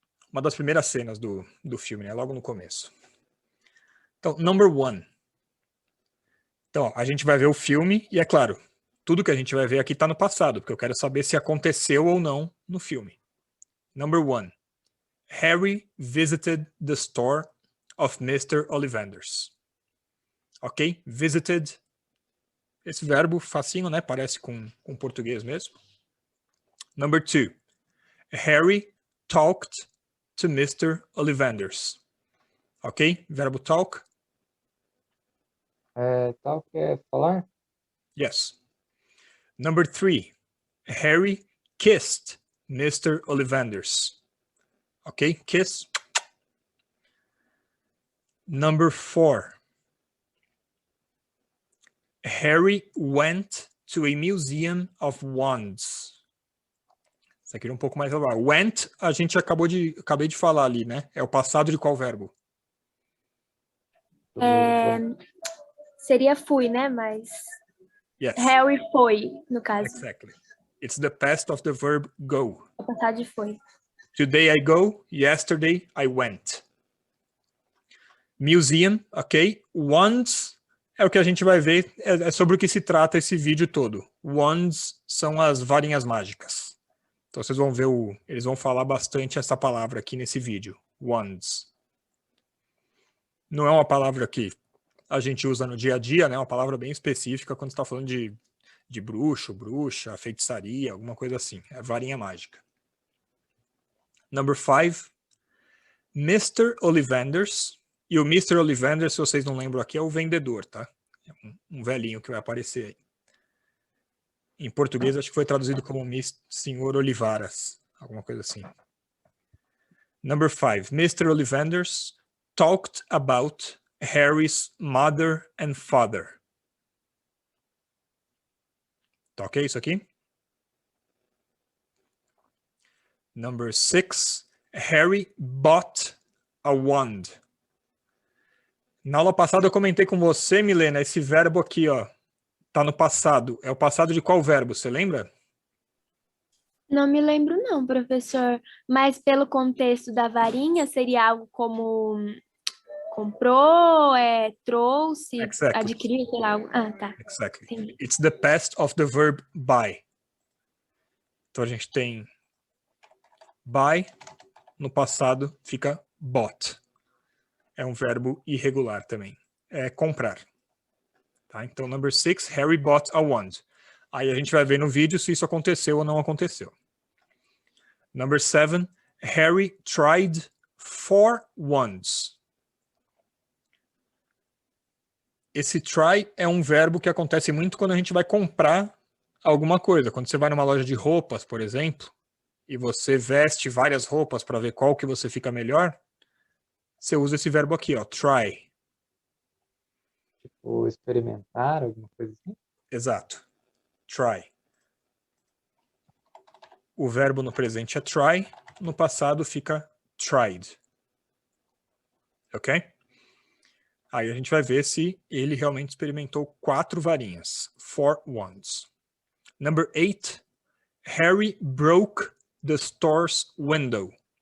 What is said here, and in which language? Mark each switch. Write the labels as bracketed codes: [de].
[pt] Uma das primeiras cenas do filme, né? Logo no começo. Então, [en] number 1. [pt] Então, a gente vai ver o filme, e é claro, tudo que a gente vai ver aqui está no passado, porque eu quero saber se aconteceu ou não no filme. [en] Number 1. Harry visited the store of Mr. Ollivanders. Ok? Visited. [pt] Esse verbo facinho, né? Parece com português mesmo. [en] Number 2. Harry talked to Mr. Ollivanders. Ok? [pt] Verbo [en] talk. [pt] Tal que é falar? [en] Yes. Number 3. Harry kissed Mr. Ollivanders. Ok? Kiss. Number 4. Harry went to a museum of wands. [pt] Isso aqui é um pouco mais legal. Went, a gente acabei de falar ali, né? É o passado de qual verbo? Seria fui, né? Mas [en] Yes. [pt] Harry foi, no caso. [en] Exactly. It's the past of the verb go. [pt] O passado de foi. [en] Today I go, yesterday I went. Museum, ok? [pt] Wands é o que a gente vai ver, é sobre o que se trata esse vídeo todo. Wands são as varinhas mágicas. Então vocês vão ver, eles vão falar bastante essa palavra aqui nesse vídeo. ones. Não é uma palavra que a gente usa no dia a dia, né? É uma palavra bem específica quando está falando de bruxo, bruxa, feitiçaria, alguma coisa assim. É varinha mágica. [en] Number 5, Mr. [pt] Ollivanders. E o Mr. Ollivanders, se vocês não lembram aqui, é o vendedor, tá? É um velhinho que vai aparecer aí. Em português, acho que foi traduzido como Senhor Olivaras, alguma coisa assim. [en] Number 5, Mr. Ollivanders talked about Harry's mother and father. [pt] Tá ok isso aqui? [en] Number 6, Harry bought a wand. [pt] Na aula passada eu comentei com você, Milena, esse verbo aqui, ó, tá no passado. É o passado de qual verbo, você lembra? Não me lembro não, professor. Mas pelo contexto da varinha, seria algo como comprou, trouxe, [en] Exactly. [pt] adquiriu, sei lá. Ah, tá. [en] Exactly. [pt] Entendi. [en] It's the past of the verb buy. [pt] Então a gente tem buy, no passado fica bought. É um verbo irregular também. É comprar. Tá? Então, [en] number 6, Harry bought a wand. [pt] Aí a gente vai ver no vídeo se isso aconteceu ou não aconteceu. [en] Number 7, Harry tried 4 wands. [pt] Esse try é um verbo que acontece muito quando a gente vai comprar alguma coisa. Quando você vai numa loja de roupas, por exemplo, e você veste várias roupas para ver qual que você fica melhor, você usa esse verbo aqui, ó, try. Tipo, experimentar, alguma coisa assim? Exato. Try. O verbo no presente é try, no passado fica tried. Ok? Aí a gente vai ver se ele realmente experimentou 4 varinhas. [en] 4 wands. Number 8, Harry broke the store's window.